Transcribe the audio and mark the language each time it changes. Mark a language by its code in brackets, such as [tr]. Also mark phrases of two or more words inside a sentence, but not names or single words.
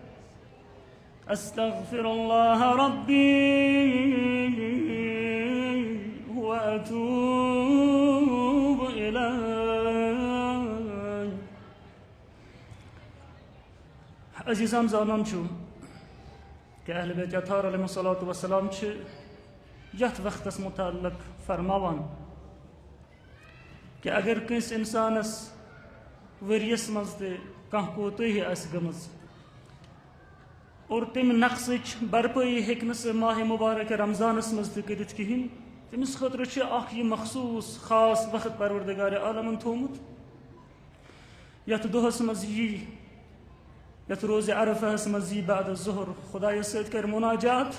[ar] أستغفر الله ربي وأتوب إليه. [ks] عزيزان زانان شو كأهل بيت أطهار [ar] عليهم الصلاة والسلام [ks] جت وقت متعلق فرماوان کہ اگر کس انسانس وريس مز کانٛہہ کوتاہی آسہِ گٔمٕژ اور تمہِ نقصٕچ بھرپٲیی ہیٚکہِ نہٕ سُہ ماہِ مبارک رمضانس منٛز تہِ کٔرِتھ کِہیٖنۍ، تٔمِس خٲطرٕ چھُ اکھ یہِ مخصوٗص خاص وقت پروردگارِ عالمن تھوٚومُت یتھ دۄہس منٛز یی، یتھ روزِ عرفہس منٛز یی بعد ظہر خۄدایس سۭتۍ کرِ مناجات.